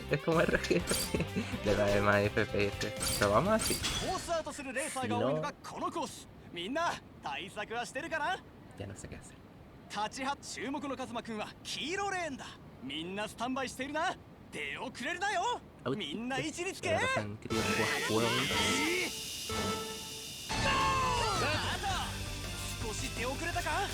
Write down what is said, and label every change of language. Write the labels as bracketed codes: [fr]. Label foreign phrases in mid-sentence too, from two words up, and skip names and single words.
[es] Es como RG. Le da de más FPS. Pero vamos así. Si no, ya no sé qué hacer. [ja] 立ちは注目のカズマくんは黄色レーンだ。みんなスタンバイしているな。手をくれるなよ。みんな位置につけ。少し手遅れたか。